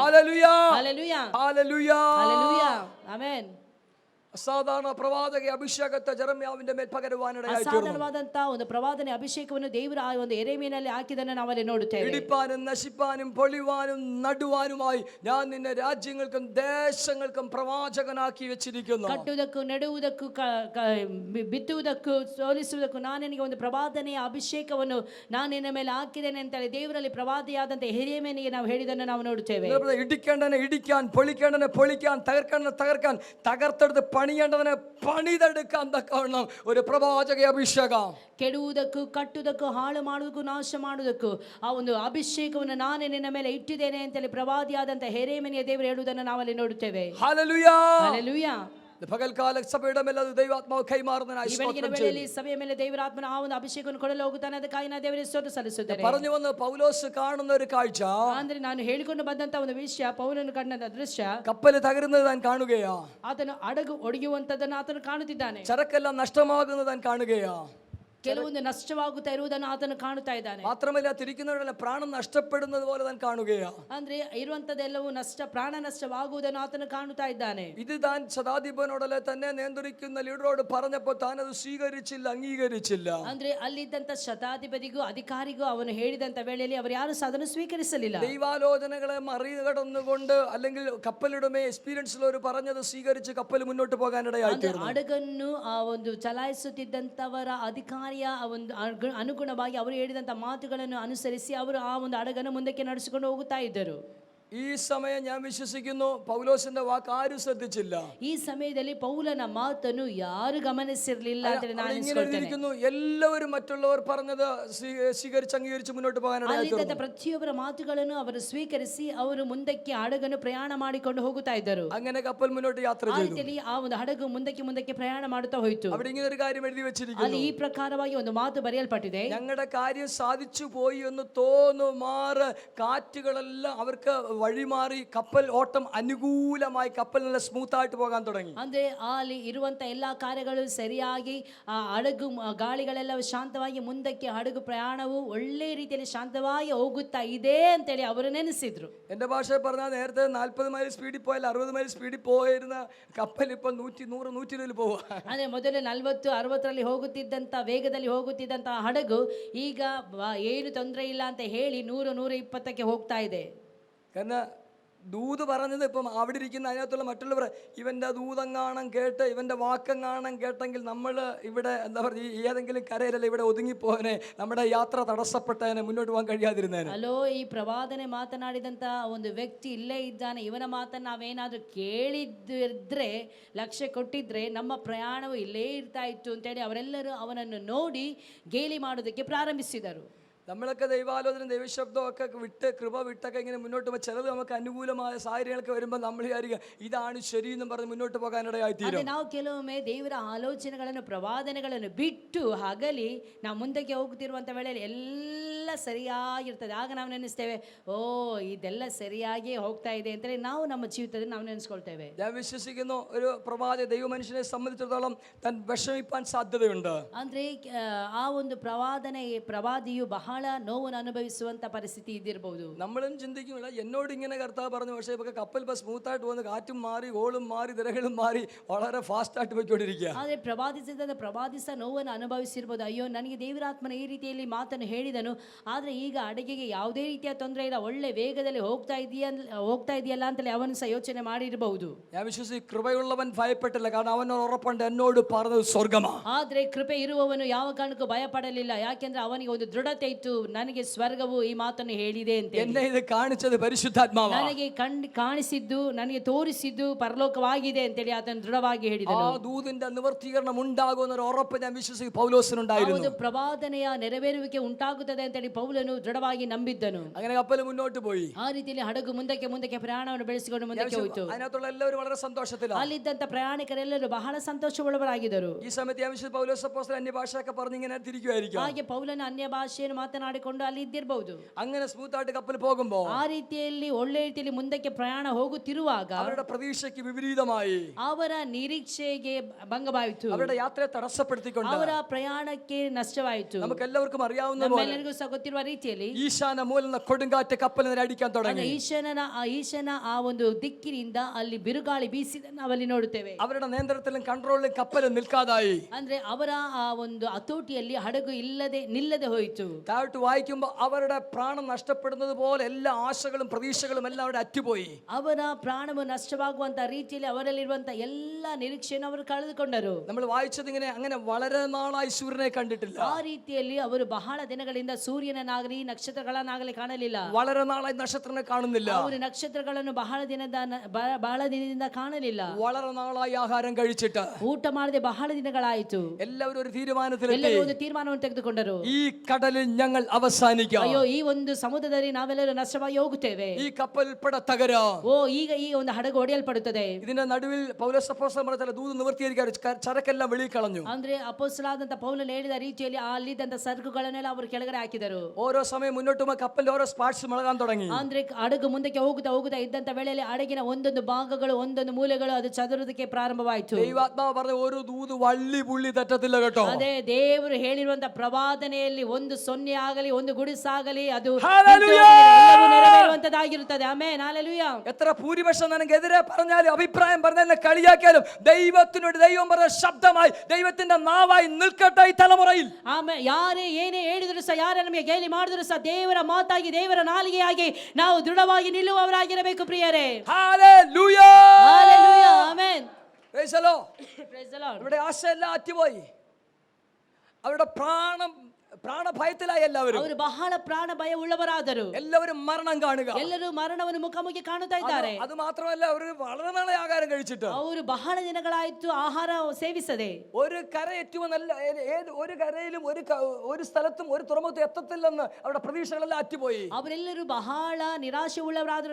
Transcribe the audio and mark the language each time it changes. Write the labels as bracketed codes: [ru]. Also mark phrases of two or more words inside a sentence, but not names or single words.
[ml] ഹല്ലേലൂയ. [kn] ಹಲ್ಲೆಲೂಯಾ. [ml] ഹല്ലേലൂയ. [kn] ಹಲ್ಲೆಲೂಯಾ. ಆಮೆನ್. [ml] അസാധാരണ പ്രവാചക അഭിഷേകത്തെ ജെറമ്യാവിന്റെ മേൽ പകരുവാനിടയായി. [kn] ಅಸಾಧಾರಣವಾದಂತಹ ಒಂದು ಪ್ರವಾದನೆ ಅಭಿಷೇಕವನ್ನು ದೇವರು ಆ ಒಂದು ಯೆರೆಮೀಯನಲ್ಲಿ ಹಾಕಿದನ್ನು ನಾವಲ್ಲಿ ನೋಡುತ್ತೇವೆ. [ml] ഇടിപ്പാനും നശിപ്പാനും പൊളിവാനും നടുവാനുമായി ഞാൻ നിന്നെ രാജ്യങ്ങൾക്കും ദേശങ്ങൾക്കും പ്രവാചകനാക്കി വെച്ചിരിക്കുന്നു. [kn] ಕಟ್ಟುವುದಕ್ಕೂ ನೆಡುವುದಕ್ಕೂ ಬಿತ್ತುವುದಕ್ಕೂ ಸೋಲಿಸುವುದಕ್ಕೂ ನಾನು ನಿನಗೆ ಒಂದು ಪ್ರವಾದನೆಯ ಅಭಿಷೇಕವನ್ನು ನಾನು ನಿನ್ನ ಮೇಲೆ ಹಾಕಿದ್ದೇನೆ ಅಂತೇಳಿ ದೇವರಲ್ಲಿ ಪ್ರವಾದಿಯಾದಂಥ ಯೆರೆಮೀಯನಿಗೆ ನಾವು ಹೇಳಿದನ್ನು ನಾವು ನೋಡುತ್ತೇವೆ. [ml] ഇടിക്കേണ്ടനെ ഇടിക്കാൻ, പൊളിക്കേണ്ടനെ പൊളിക്കാൻ, തകർക്കേണ്ടനെ തകർക്കാൻ, തകർത്തെടുത്ത് പണിയേണ്ടതിനെ പണിതെടുക്കാൻ തക്കവണ്ണം ഒരു പ്രവാചക അഭിഷേകം. [kn] ಕೆಡುವುದಕ್ಕೂ ಕಟ್ಟುವುದಕ್ಕೂ ಹಾಳು ಮಾಡುವುದಕ್ಕೂ ನಾಶ ಮಾಡುವುದಕ್ಕೂ ಆ ಒಂದು ಅಭಿಷೇಕವನ್ನು ನಾನು ನಿನ್ನ ಮೇಲೆ ಇಟ್ಟಿದ್ದೇನೆ ಅಂತೇಳಿ ಪ್ರವಾದಿಯಾದಂಥ ಯೆರೆಮೀಯನಿಗೆ ದೇವರು ಹೇಳುವುದನ್ನು ನಾವಲ್ಲಿ ನೋಡುತ್ತೇವೆ. ಹಲ್ಲೆಲೂಯಾ. ಹಲ್ಲೆಲೂಯಾ. [ml] പകൽക്കാല സഭയുടെ മേൽ അത് ദൈവാത്മാവ് കൈമാറുന്നതിനായി [kn] സഭയ ಮೇಲೆ ದೇವರ ಆತ್ಮನ ಆ ಒಂದು ಅಭಿಷೇಕವನ್ನು ಕೊಡಲು ಹೋಗುತ್ತಾನೆ. ಅದಕ್ಕಾಗಿ ನಾನು ದೇವರಿಗೆ ಸ್ತೋತ್ರ ಸಲ್ಲಿಸುತ್ತೇನೆ. [ml] പറഞ്ഞു വന്ന് പൗലോസ് കാണുന്ന ഒരു കാഴ്ച, [kn] ಅಂದ್ರೆ ನಾನು ಹೇಳಿಕೊಂಡು ಬಂದಂತ ಒಂದು ವಿಷಯ, ಪೌಲನು ಕಂಡ ದೃಶ್ಯ, [ml] കപ്പല് തകരുന്നത് താൻ കാണുകയാ. [kn] ಆತನು ಹಡಗು ಒಡೆಯುವಂತದನ್ನು ಆತನು ಕಾಣುತ್ತಿದ್ದಾನೆ. [ml] ചരക്കെല്ലാം നഷ്ടമാകുന്നത് താൻ കാണുകയാ. [kn] ಕೆಲವೊಂದು ನಷ್ಟವಾಗುತ್ತಾ ಇರುವುದನ್ನು ಆತನು ಕಾಣುತ್ತಾ ಇದ್ದಾನೆ. [ml] മാത്രമല്ല തിരിക്കുന്നവരെല്ലാം പ്രാണം നഷ്ടപ്പെടുന്നത് പോലെ താൻ കാണുകയാ. [kn] ಅಂದ್ರೆ ಇರುವಂತದೆಲ್ಲವೂ ಪ್ರಾಣ ನಷ್ಟವಾಗುವುದನ್ನು ಆತನು ಕಾಣುತ್ತಾ ಇದ್ದಾನೆ. [ml] ഇത് താൻ ശതാധിപനോടല്ലേ തന്നെ നിയന്ത്രിക്കുന്ന ലീഡറോട് പറഞ്ഞപ്പോൾ താൻ അത് സ്വീകരിച്ചില്ല, അംഗീകരിച്ചില്ല. [kn] ಅಂದ್ರೆ ಅಲ್ಲಿದ್ದಂತ ಶತಾಧಿಪತಿಗೂ ಅಧಿಕಾರಿಗೂ ಅವನು ಹೇಳಿದಂತ ವೇಳೆಯಲ್ಲಿ ಅವರು ಯಾರು ಅದನ್ನು ಸ್ವೀಕರಿಸಲಿಲ್ಲ. [ml] ദൈവാലോചനകളെ മറികടന്നുകൊണ്ട് അല്ലെങ്കിൽ കപ്പലുടമേ എക്സ്പീരിയൻസ് ഉള്ളവർ പറഞ്ഞത് സ്വീകരിച്ച് കപ്പൽ മുന്നോട്ട് പോകാനിടയായി. [kn] ಹಡಗನ್ನು ಆ ಒಂದು ಚಲಾಯಿಸುತ್ತಿದ್ದಂತವರ ಅಧಿಕಾರಿಯ ಆ ಒಂದು ಅನುಗುಣವಾಗಿ ಅವರು ಹೇಳಿದಂತ ಮಾತುಗಳನ್ನು ಅನುಸರಿಸಿ ಅವರು ಆ ಒಂದು ಹಡಗನ್ನು ಮುಂದಕ್ಕೆ ನಡೆಸಿಕೊಂಡು ಹೋಗುತ್ತಾ ಇದ್ದರು. [ml] ഈ സമയം ഞാൻ വിശ്വസിക്കുന്നു പൗലോസിന്റെ വാക്ക് ആരും ശ്രദ്ധിച്ചില്ല. [kn] ಈ ಸಮಯದಲ್ಲಿ ಪೌಲನ ಮಾತನ್ನು ಯಾರು ಗಮನಿಸಿರಲಿಲ್ಲ ಅಂತ ನಾನು ಅನಿಸುತ್ತೇನೆ. [ml] എല്ലാവരും മറ്റുള്ളവർ പറഞ്ഞത് സ്വീകരിച്ച് അംഗീകരിച്ച് മുന്നോട്ട് പോകാനാണ്. [kn] ಪ್ರತಿಯೊಬ್ಬರ ಮಾತುಗಳನ್ನು ಅವರು ಸ್ವೀಕರಿಸಿ ಅವರು ಮುಂದಕ್ಕೆ ಹಡಗನ್ನು ಪ್ರಯಾಣ ಮಾಡಿಕೊಂಡು ಹೋಗುತ್ತಾ ಇದ್ದರು. [ml] അങ്ങനെ കപ്പൽ മുന്നോട്ട് യാത്ര ചെയ്തു. [kn] ಆ ಒಂದು ಹಡಗು ಮುಂದಕ್ಕೆ ಪ್ರಯಾಣ ಮಾಡುತ್ತಾ ಹೋಯಿತು. [ml] അവിടെ ഇങ്ങനെ ഒരു കാര്യം എഴുതി വെച്ചിരിക്കുന്നു. [kn] ಅಲ್ಲಿ ಈ ಪ್ರಕಾರವಾಗಿ ಒಂದು ಮಾತು ಬರೆಯಲ್ಪಟ್ಟಿದೆ. [ml] ഞങ്ങളുടെ കാര്യം സാധിച്ചു പോയി എന്ന് തോന്നുമാറ് കാറ്റുകളെല്ലാം അവർക്ക് വഴിമാറി കപ്പൽ ഓട്ടം അനുകൂലമായി കപ്പൽ നല്ല സ്മൂത്ത് ആയിട്ട് പോകാൻ തുടങ്ങി. [kn] ಅಂದ್ರೆ ಅಲ್ಲಿ ಇರುವಂತ ಎಲ್ಲಾ ಕಾರ್ಯಗಳು ಸರಿಯಾಗಿ ಆ ಹಡಗು ಗಾಳಿಗಳೆಲ್ಲ ಶಾಂತವಾಗಿ ಮುಂದಕ್ಕೆ ಹಡಗು ಪ್ರಯಾಣವು ಒಳ್ಳೆ ರೀತಿಯಲ್ಲಿ ಶಾಂತವಾಗಿ ಹೋಗುತ್ತಾ ಇದೆ ಅಂತೇಳಿ ಅವರು ನೆನೆಸಿದ್ರು. [ml] എന്റെ ഭാഷയിൽ പറഞ്ഞാൽ നേരത്തെ 40 മൈൽ സ്പീഡിൽ പോയാൽ 60 മൈൽ സ്പീഡിൽ പോയിരുന്ന കപ്പൽ ഇപ്പൊ 100 120 പോവാ. [kn] ಅಂದ್ರೆ ಮೊದಲು 40 60ರಲ್ಲಿ ಹೋಗುತ್ತಿದ್ದಂತ ವೇಗದಲ್ಲಿ ಹೋಗುತ್ತಿದ್ದಂತ ಹಡಗು ಈಗ ಏನು ತೊಂದರೆ ಇಲ್ಲ ಅಂತ ಹೇಳಿ 100 120ಕ್ಕೆ ಹೋಗ್ತಾ ಇದೆ. [ml] കാരണം ദൂത് പറഞ്ഞത് ഇപ്പം അവിടെ ഇരിക്കുന്ന അതിനകത്തുള്ള മറ്റുള്ളവർ ഇവൻ്റെ ദൂതങ്ങാണം കേട്ട് ഇവൻ്റെ വാക്കങ്ങാണം കേട്ടെങ്കിൽ നമ്മൾ ഇവിടെ എന്താ പറയുക ഏതെങ്കിലും കരയിലല്ല ഇവിടെ ഒതുങ്ങിപ്പോനെ, നമ്മുടെ യാത്ര തടസ്സപ്പെട്ടതിനെ മുന്നോട്ട് പോകാൻ കഴിയാതിരുന്നേനെ. [kn] ಅಲೋ ಈ ಪ್ರವಾದನೆ ಮಾತನಾಡಿದಂತ ಒಂದು ವ್ಯಕ್ತಿ ಇಲ್ಲೇ ಇದ್ದಾನೆ, ಇವನ ಮಾತನ್ನು ನಾವೇನಾದ್ರೂ ಕೇಳಿದ್ರೆ ಲಕ್ಷ್ಯ ಕೊಟ್ಟಿದ್ರೆ ನಮ್ಮ ಪ್ರಯಾಣವು ಇಲ್ಲೇ ಇರ್ತಾ ಇತ್ತು ಅಂತೇಳಿ ಅವರೆಲ್ಲರೂ ಅವನನ್ನು ನೋಡಿ ಗೇಲಿ ಮಾಡೋದಕ್ಕೆ ಪ್ರಾರಂಭಿಸಿದರು. [ml] നമ്മളൊക്കെ ദൈവാലോചന ദൈവശബ്ദം ഒക്കെ വിട്ട് കൃപ വിട്ടൊക്കെ ഇങ്ങനെ മുന്നോട്ട് പോകുമ്പോൾ ചിലത് നമുക്ക് അനുകൂലമായ സാഹചര്യങ്ങളൊക്കെ വരുമ്പോൾ നമ്മൾ വിചാരിക്കുക ഇതാണ് ശരി എന്നും പറഞ്ഞ് മുന്നോട്ട് പോകാനിടയായിത്തീരും. [kn] ನಾವು ಕೆಲವೊಮ್ಮೆ ದೇವರ ಆಲೋಚನೆಗಳನ್ನು ಪ್ರವಾದನೆಗಳನ್ನು ಬಿಟ್ಟು ಹಗಲಿ ನಾವು ಮುಂದಕ್ಕೆ ಹೋಗುತ್ತಿರುವಂಥ ವೇಳೆಯಲ್ಲಿ ಎಲ್ಲ ಸರಿಯಾಗಿರ್ತದೆ. ಆಗ ನಾವು ನೆನೆಸ್ತೇವೆ, ಓ ಇದೆಲ್ಲ ಸರಿಯಾಗಿ ಹೋಗ್ತಾ ಇದೆ ಅಂತೇಳಿ ನಾವು ನಮ್ಮ ಜೀವಿತದಲ್ಲಿ ನಾವು ನೆನೆಸ್ಕೊಳ್ತೇವೆ. [ml] ഞാൻ വിശ്വസിക്കുന്നു ഒരു പ്രവാചക ദൈവ മനുഷ്യനെ സംബന്ധിച്ചിടത്തോളം താൻ വിഷമിപ്പാൻ സാധ്യതയുണ്ട്. [kn] ಅಂದ್ರೆ ಆ ಒಂದು ಪ್ರವಾದಿಯು ಬಹಳ ನೋವನ್ನು ಅನುಭವಿಸುವಂತ ಪರಿಸ್ಥಿತಿ ಇದ್ದಿರಬಹುದು. [ml] നമ്മളും ചിന്തിക്കുന്നില്ല എന്നോട് ഇങ്ങനെ കർത്താവ് പറഞ്ഞു, പക്ഷേ ഇപ്പൊ കപ്പൽ ഇപ്പൊ സ്മൂത്ത് ആയിട്ട് പോകുന്ന കാറ്റും മാറി ഓളും മാറി തിരകളും മാറി വളരെ ഫാസ്റ്റ് ಆಗಿ പോയിക്കൊണ്ടിരിക്കുക. [kn] ಆದ್ರೆ ಪ್ರವಾದಿಸ ನೋವನ್ನು ಅನುಭವಿಸಿರಬಹುದು. ಅಯ್ಯೋ ನನಗೆ ದೇವರಾತ್ಮನ ಈ ರೀತಿಯಲ್ಲಿ ಮಾತನ್ನು ಹೇಳಿದನು, ಆದ್ರೆ ಈಗ ಅಡುಗೆಗೆ ಯಾವುದೇ ರೀತಿಯ ತೊಂದರೆ ಇಲ್ಲ, ಒಳ್ಳೆ ವೇಗದಲ್ಲಿ ಹೋಗ್ತಾ ಇದೆಯಲ್ಲ ಅಂತೇಳಿ ಅವನು ಸಹ ಯೋಚನೆ ಮಾಡಿರಬಹುದು. [ml] ഞാൻ വിശ്വസിക്കുന്നു കൃപയുള്ളവൻ ഭയപ്പെട്ടില്ല, കാരണം അവൻ ഉറപ്പുണ്ട് എന്നോട് പറഞ്ഞത് സ്വർഗമാ. [kn] ಆದ್ರೆ ಕೃಪೆ ಇರುವವನು ಯಾವ ಕಾರಣಕ್ಕೂ ಭಯಪಡಲಿಲ್ಲ, ಯಾಕೆಂದ್ರೆ ಅವನಿಗೆ ಒಂದು ದೃಢತೆ ಇತ್ತು, ನನಗೆ ಸ್ವರ್ಗವು ಈ ಮಾತನ್ನು ಹೇಳಿದೆ ಅಂತ. [ml] എന്നെ ഇത് കാണിച്ചത് പരിശുദ്ധാത്മാവാ, [kn] ನನಗೆ ಕಾಣಿಸಿದ್ದು ನನಗೆ ತೋರಿಸಿದ್ದು ಪರಲೋಕವಾಗಿದೆ ಅಂತೇಳಿ ಆತನು ದೃಢವಾಗಿ ಹೇಳಿದನು. [ml] ആ ദൂതിന്റെ നിവർത്തീകരണം ഉണ്ടാകുന്ന ഒരു ഉറപ്പ് ഞാൻ വിശ്വസിക്കുന്നു പൗലോസിനുണ്ടായിരുന്നു. [kn] ಪ್ರವಾದನೆಯ ನೆರವೇರುವಿಕೆ ಉಂಟಾಗುತ್ತದೆ ಅಂತೇಳಿ ಪೌಲನು ದೃಢವಾಗಿ ನಂಬಿದ್ದನು. [ml] അങ്ങനെ കപ്പൽ മുന്നോട്ട് പോയി. [kn] ಆ ರೀತಿಯಲ್ಲಿ ಹಡಗು ಮುಂದಕ್ಕೆ ಪ್ರಯಾಣವನ್ನು ಬೆಳೆಸಿಕೊಂಡು ಮುಂದಕ್ಕೆ ಹೋಯಿತು. [ml] അതിനകത്തുള്ള എല്ലാവരും വളരെ സന്തോഷത്തിലാണ്. [kn] ಅಲ್ಲಿದ್ದಂತ ಪ್ರಯಾಣಿಕರೆಲ್ಲರೂ ಬಹಳ ಸಂತೋಷವುಳ್ಳವರಾಗಿದ್ದರು. [ml] ഈ സമയത്ത് ഞാൻ വിശ്വസിക്കുന്നു പൗലോസ് അപ്പോസ്തലൻ അന്യഭാഷയൊക്കെ പറഞ്ഞ് ഇങ്ങനെ തിരിക്കുമായിരിക്കും. [kn] ಹಾಗೆ ಪೌಲನ ಅನ್ಯ ಭಾಷೆಯನ್ನು ಮಾತನಾಡಿಕೊಂಡು ಅಲ್ಲಿ ಇದ್ದಿರಬಹುದು. [ml] അങ്ങനെ സ്മൂത്ത് ആയിട്ട് കപ്പൽ പോകുമ്പോൾ [kn] ಆ ರೀತಿಯಲ್ಲಿ ಒಳ್ಳೆ ರೀತಿಯಲ್ಲಿ ಮುಂದಕ್ಕೆ ಪ್ರಯಾಣ ಹೋಗುತ್ತಿರುವಾಗ [ml] അവരുടെ പ്രതീക്ഷയ്ക്ക് വിപരീതമായി [kn] ಅವರ ನಿರೀಕ್ಷೆಗೆ ಭಂಗವಾಯಿತು. [ml] അവരുടെ യാത്രയെ ತടസ്സപ്പെടുത്തിക്കൊണ്ട് [kn] ಅವರ ಪ್ರಯಾಣಕ್ಕೆ ನಷ್ಟವಾಯಿತು. [ml] നമുക്ക് എല്ലാവർക്കും അറിയാവുന്ന പോലെ [kn] ನಮ್ಮೆಲ್ಲರಿಗೂ ಸಹ ಗೊತ್ತಿರುವ ರೀತಿಯಲ್ಲಿ [ml] ഈശാന മൂലം കൊടുങ്കാറ്റ് കപ്പലിനെ അടിക്കാൻ തുടങ്ങി. [kn] ಈಶನ ಆ ಒಂದು ದಿಕ್ಕಿನಿಂದ ಅಲ್ಲಿ ಬಿರುಗಾಳಿ ಬೀಸಿದನ್ನು ನಾವಲ್ಲಿ ನೋಡುತ್ತೇವೆ. [ml] അവരുടെ നിയന്ത്രണത്തിലും കൺട്രോളിലും കപ്പൽ നിൽക്കാതായി. [kn] ಅಂದ್ರೆ ಅವರ ಆ ಒಂದು ಹತೋಟಿಯಲ್ಲಿ ಹಡಗು ನಿಲ್ಲದೆ ಹೋಯಿತು. [ml] താഴോട്ട് വായിക്കുമ്പോൾ അവരുടെ പ്രാണം നഷ്ടപ്പെടുന്നത് പോലെ എല്ലാ ആശകളും പ്രതീക്ഷകളും എല്ലാം അവിടെ അറ്റുപോയി. [kn] ಅವರ ಪ್ರಾಣವು ನಷ್ಟವಾಗುವಂತ ರೀತಿಯಲ್ಲಿ ಅವರಲ್ಲಿರುವಂತ ಎಲ್ಲ ನಿರೀಕ್ಷೆಯನ್ನು ಅವರು ಕಳೆದುಕೊಂಡರು. [ml] നമ്മൾ വായിച്ചത് ഇങ്ങനെ അങ്ങനെ വളരെ നാളായി സൂര്യനെ കണ്ടിട്ടില്ല. [kn] ಆ ರೀತಿಯಲ್ಲಿ ಅವರು ಬಹಳ ದಿನಗಳಿಂದ ಸೂರ್ಯನನ್ನಾಗಲಿ ನಕ್ಷತ್ರಗಳನ್ನಾಗಲಿ ಕಾಣಲಿಲ್ಲ. [ml] വളരെ നാളായി നക്ഷത്രനെ കാണുന്നില്ല. [kn] ಅವರು ನಕ್ಷತ್ರಗಳನ್ನು ಬಹಳ ದಿನದಿಂದ ಕಾಣಲಿಲ್ಲ. [ml] വളരെ നാളായി ആഹാരം കഴിച്ചിട്ട് [kn] ಊಟ ಮಾಡದೆ ಬಹಳ ದಿನಗಳಾಯಿತು. [ml] എല്ലാവരും ഒരു തീരുമാനത്തിലെത്തി. [kn] ಎಲ್ಲರೂ ಒಂದು ತೀರ್ಮಾನವನ್ನು ತೆಗೆದುಕೊಂಡರು. [ml] ഈ കടലിൽ ഞങ്ങൾ അവസാനിക്കാം. [kn] ಅಯ್ಯೋ ಈ ಒಂದು ಸಮುದ್ರದಲ್ಲಿ ನಾವೆಲ್ಲರೂ ನಷ್ಟವಾಗಿ ಹೋಗುತ್ತೇವೆ. [ml] ഈ കപ്പൽ ഉൾപ്പെടെ തകരാ. [kn] ಈಗ ಈ ಒಂದು ಹಡಗು ಒಡೆಯಲ್ಪಡುತ್ತದೆ. [ml] ഇതിന്റെ നടുവിൽ പൗലോസ് അപ്പോസ്തലൻ പറഞ്ഞ ദൂത് നിവർത്തിയിരിക്കാൻ ചരക്കെല്ലാം വെളിയിൽ കളഞ്ഞു. [kn] ಅಂದ್ರೆ ಅಪೊಸ್ತಲನಾದಂತ ಪೌಲನು ಹೇಳಿದ ರೀತಿಯಲ್ಲಿ ಅಲ್ಲಿದ್ದಂತ ಸರಕುಗಳನ್ನೆಲ್ಲ ಅವರು ಕೆಳಗಡೆ ಹಾಕಿದರು. ಇದ್ದರು. [ml] ഓരോ സമയം മുന്നോട്ട് പോകുമ്പോൾ കപ്പലിൽ ഓരോ സ്പാർട്സ് മുളകാൻ തുടങ്ങി. [kn] ಅಂದ್ರೆ ಹಡಗು ಮುಂದಕ್ಕೆ ಹೋಗುತ್ತಾ ಇದ್ದಂತ ವೇಳೆಯಲ್ಲಿ ಹಡಗಿನ ಒಂದೊಂದು ಭಾಗಗಳು ಒಂದೊಂದು ಮೂಲೆಗಳು ಅದು ಚದುರುವುದಕ್ಕೆ ಪ್ರಾರಂಭವಾಯಿತು. [ml] ദൈവാത്മാവ് പറഞ്ഞ ഒരു ദൂത് വള്ളി പുള്ളി തെറ്റത്തില്ല കേട്ടോ. [kn] ಅದೇ ದೇವರು ಹೇಳಿರುವಂತ ಪ್ರವಾದನೆಯಲ್ಲಿ ಒಂದು ಸೊನ್ನೆ ಆಗಲಿ ಒಂದು ಗುಡಿಸಾಗಲಿ ಅದು [en] Hallelujah! [kn] ಎಲ್ಲವೂ ನೆರವೇರುವಂತದ್ದಾಗಿರುತ್ತದೆ. ಆಮೆನ್. ಹಲ್ಲೆಲೂಯಾ. [ml] എത്ര ഭൂരിപക്ഷം നിനക്കെതിരെ പറഞ്ഞാലും അഭിപ്രായം പറഞ്ഞാലും കളിയാക്കിയാലും ദൈവത്തിനോട് ദൈവം പറഞ്ഞ ശബ്ദമായി ദൈവത്തിന്റെ നാവായി നിൽക്കട്ടെ ഈ തലമുറയിൽ. [kn] ಆಮೇಲೆ ಯಾರೇ ಏನೇ ಹೇಳಿದ್ರು ಸಹ ಯಾರೇ ನಮಗೆ ಗೇಲಿ ಮಾಡಿದ್ರು ಸಹ ದೇವರ ಮಾತಾಗಿ ದೇವರ ನಾಲಿಗೆಯಾಗಿ ನಾವು ದೃಢವಾಗಿ ನಿಲ್ಲುವವರಾಗಿರಬೇಕು ಪ್ರಿಯರೇ. [ml] ഹല്ലേലൂയ. [kn] ಹಲ್ಲೆಲೂಯಾ. ಆಮೆನ್. [en] Praise the Lord. Praise the Lord. [ml] ഇവിടെ ആശയെല്ലാം അറ്റുപോയി. അവരുടെ പ്രാണഭയത്തിലായി എല്ലാവരും. [kn] ಅವರು ಬಹಳ ಪ್ರಾಣ ಭಯ ಉಳ್ಳವರಾದರು. [ml] എല്ലാവരും മരണം കാണുക. [kn] ಎಲ್ಲರೂ ಮರಣವನ್ನು ಮುಖಾಮುಖಿ ಕಾಣುತ್ತಾ ಇದ್ದಾರೆ. [ml] അത് മാത്രമല്ല അവർ വളരെ നാളെ ആഹാരം കഴിച്ചിട്ട് [kn] ಅವರು ಬಹಳ ದಿನಗಳಾಯಿತು ಆಹಾರ ಸೇವಿಸದೆ. [ml] ഒരു കരയെറ്റുമെന്നല്ല ഒരു കരയിലും ഒരു സ്ഥലത്തും ഒരു തുറമുഖത്തും എത്തത്തില്ലെന്ന് അവരുടെ പ്രതീക്ഷകളെല്ലാം അറ്റുപോയി. [kn] ಅವರೆಲ್ಲರೂ ಬಹಳ ನಿರಾಶೆ ಉಳ್ಳವರಾದರು.